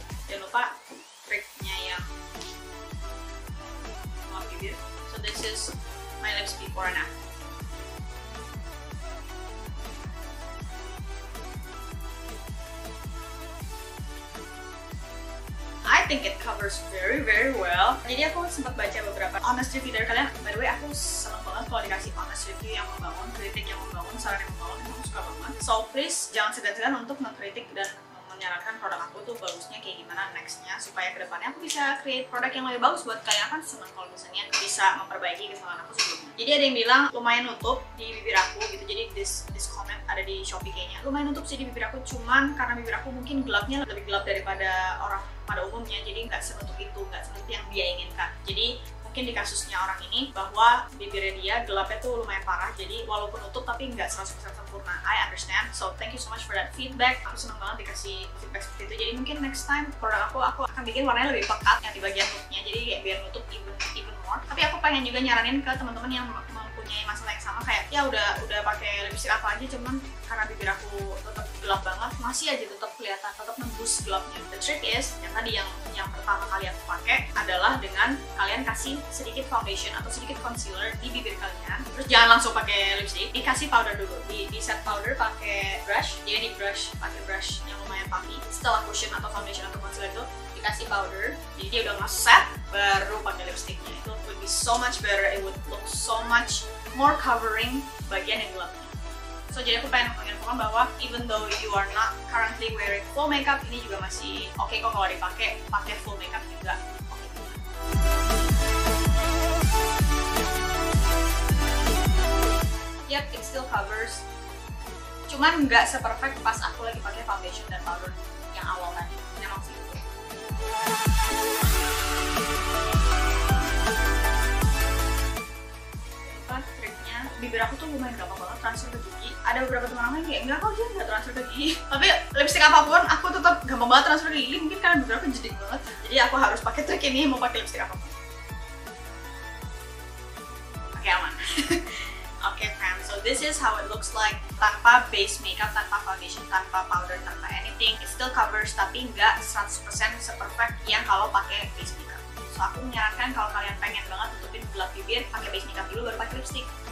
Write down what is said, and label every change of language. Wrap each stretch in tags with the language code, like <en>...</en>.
<id>Jangan lupa triknya yang mau bibir.</id> <en>So this is my lips before and after. I think it covers very well.</en> <id>Jadi aku sempat baca beberapa honest review dari kalian. By the way, aku seneng banget kalau dikasih honest review yang membangun, kritik yang membangun, saran yang membangun. Aku suka banget. So please jangan segan-segan untuk mengkritik dan menyarankan produk aku tuh bagusnya kayak gimana nextnya, supaya kedepannya aku bisa create produk yang lebih bagus buat kalian. Kan seneng kalau misalnya bisa memperbaiki kesalahan aku sebelumnya. Jadi ada yang bilang lumayan nutup di bibir aku gitu. Jadi</id> <en>this comment</en> <id>ada di Shopee kayaknya. Lumayan nutup sih di bibir aku, cuman karena bibir aku mungkin gelapnya lebih gelap daripada orang pada umumnya, jadi nggak senutup itu, nggak senutup yang dia inginkan. Jadi mungkin di kasusnya orang ini bahwa bibirnya dia gelapnya tuh lumayan parah, jadi walaupun nutup tapi nggak 100% sempurna.</id> <en>I understand, so thank you so much for that feedback.</en> <id>Aku seneng banget dikasih feedback seperti itu. Jadi mungkin next time produk aku akan bikin warnanya lebih pekat yang di bagian looknya, jadi kayak biar nutup even more. Tapi aku pengen juga nyaranin ke teman-teman yang mempunyai masalah yang sama, kayak ya udah pakai lipstick apa aja, cuman karena bibir aku tetap gelap banget, masih aja tetap kelihatan, tetap nembus gelapnya.</id> <en>The trick is</en> <id>yang tadi yang pertama kali aku pakai adalah dengan kalian kasih sedikit foundation atau sedikit concealer di bibir kalian, terus jangan langsung pakai lipstick, dikasih powder dulu, di set powder pakai brush, jadi di brush pakai brush yang lumayan puffy. Setelah cushion atau foundation atau concealer itu dikasih powder, jadi dia udah nge-set, baru pakai lipsticknya.</id> <en>Itu would be so much better, it would look so much more covering</en> <id>bagian yang gelapnya. So jadi aku pengen menginfokan bahwa</id> <en>even though you are not currently wearing full makeup,</en> <id>ini juga masih oke kok kalau dipakai full makeup juga.</id> <en>Yep, it still covers.</en> <id>Cuman nggak seperfect pas aku lagi pakai foundation dan powder yang awal tadi. Memang sih itu. Triknya, bibir aku tuh lumayan gampang banget transfer ke gigi. Ada beberapa teman aku yang kayak enggak kok dia nggak transfer ke gigi. Tapi lipstick apapun aku tetap gampang banget transfer ke gigi. Mungkin karena bibir aku jeding banget. Jadi aku harus pakai trik ini mau pakai lipstick apapun. Oke, aman.</id> <en>Oke, fam, so this is how it looks like</en> <id>tanpa base makeup, tanpa foundation, tanpa powder, tanpa anything.</id> <en>It still covers,</en> <id>tapi nggak 100% seperfect yang kalau pakai base makeup. So aku menyarankan kalau kalian pengen banget tutupin gelap bibir, pakai base makeup dulu baru pakai lipstick.</id>